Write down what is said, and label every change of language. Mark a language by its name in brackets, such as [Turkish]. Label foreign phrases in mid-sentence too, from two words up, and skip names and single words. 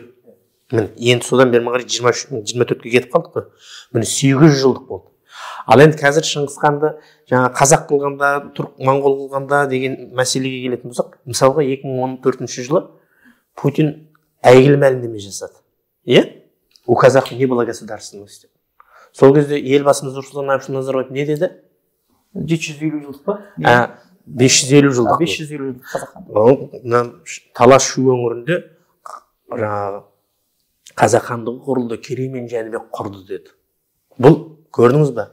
[Kazakh] Енді содан бері қарай 24-ке кетіп қалдық қой. Міне 800 жылдық болды. Ал енді қазір Шыңғыс ханды жаңа қазақ қылғанда, моңғол қылғанда деген мәселеге келетін болсақ, мысалға 2014 жылы Путин әйгілі мәлімдеме жасады. [Russian] У казахов не было государственности. [Kazakh] Сол кезде елбасымыз Нұрсұлтан Әбішұлы Назарбаев не деді? 750 жылдық па? 550 жылдық. 550 жылдық қазақ хандығы. Талас Шу өңірінде жаңағы қазақ хандығы құрылды, Керей мен Жәнібек құрды деді. Бұл көрдіңіз ба?